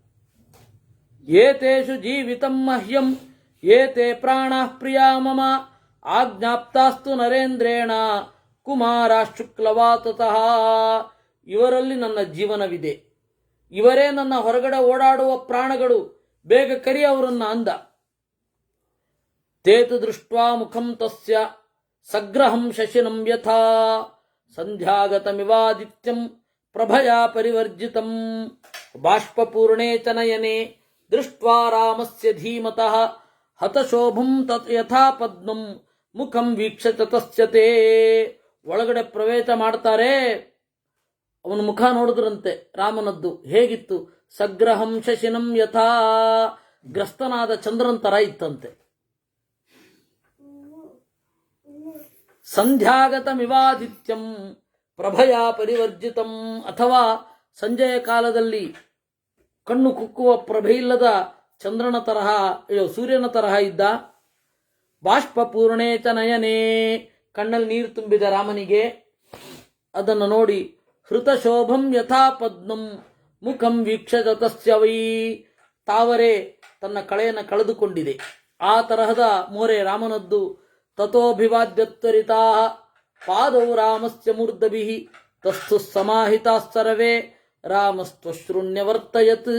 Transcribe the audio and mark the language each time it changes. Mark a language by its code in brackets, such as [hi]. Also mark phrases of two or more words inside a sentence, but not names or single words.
[sa] ಏತೇಷು ಜೀವಿತಂ ಮಹ್ಯಂ ಏತೆ ಪ್ರಾಣಃ ಪ್ರಿಯಾ ಮಮ ಆಜ್ಞಾಪ್ತಾಸ್ತು ನರೇಂದ್ರೇಣ ಕುಮಾರ ಶುಕ್ಲವಾತತಃ. [kn] ಇವರಲ್ಲಿ ನನ್ನ ಜೀವನವಿದೆ, ಇವರೇ ನನ್ನ ಹೊರಗಡೆ ಓಡಾಡುವ ಪ್ರಾಣಗಳು, ಬೇಗ ಕರಿ ಅವರನ್ನ ಅಂದ. [sa] ತೇತು ದೃಷ್ಟ್ವಾ ಮುಖಂ ತಸ್ಯ ಸಗ್ರಹಂ ಶಶಿನಂ ಯಥಾ ಸಂಧ್ಯಾಗತಮಿವಾದಿತ್ಯಂ ಪ್ರಭಯಾ ಪರಿವರ್ಜಿತಂ ಬಾಷ್ಪಪೂರ್ಣೇ ಚ ನಯನೆ ದೃಷ್ಟ್ವಾ ರಾಮಸ್ಯ ಧೀಮತಃ ಹತಶೋಭಂ ಯಥಾ ಪದ್ಮಂ ಮುಖಂ ವೀಕ್ಷ ತತಸ್ಯತೆ. [kn] ಒಳಗಡೆ ಪ್ರವೇಶ ಮಾಡ್ತಾರೆ. ಅವನ ಮುಖ ನೋಡಿದ್ರಂತೆ ರಾಮನದ್ದು. ಹೇಗಿತ್ತು? [sa] ಸಗ್ರಹಂ ಶಶಿನಂ ಯಥಾ, [kn] ಗ್ರಸ್ತನಾದ ಚಂದ್ರನ್ ತರ ಇತ್ತಂತೆ. [sa] ಸಂಧ್ಯಾಗತಮಿವಾದಿತ್ಯಂ ಪ್ರಭಯಾ ಪರಿವರ್ಜಿತಂ, [kn] ಅಥವಾ ಸಂಜೆಯ ಕಾಲದಲ್ಲಿ ಕಣ್ಣು ಕುಕ್ಕುವ ಪ್ರಭೆಯಿಲ್ಲದ ಚಂದ್ರನ ತರಹ, ಸೂರ್ಯನ ತರಹ ಇದ್ದ. [sa] ಬಾಷ್ಪಪೂರ್ಣೇ ಚ ನಯನೇ, [kn] ಕಣ್ಣಲ್ಲಿ ನೀರು ತುಂಬಿದ ರಾಮನಿಗೆ. ಅದನ್ನು ನೋಡಿ [sa] ಹೃತಶೋಭಂ ಯಥಾ ಪದ್ಮಂ ಮುಖಂ ವೀಕ್ಷ ತತಸ್ಯ ವೈ, [kn] ತಾವರೆ ತನ್ನ ಕಳೆಯನ್ನು ಕಳೆದುಕೊಂಡಿದೆ, ಆ ತರಹದ ಮೋರೆ ರಾಮನದ್ದು. [sa] ತಥೋಭಿವಾದ್ಯತ್ವರಿತಾ ಪಾದೌ ರಾಮಸ್ಯ ಮೂರ್ಧಭಿಃ ತಸ್ಥು ಸಮಾಹಿತಾಸ್ತರವೇ ರಾಮಸ್ತ್ವಶೃಣ್ಯವರ್ತಯತ್.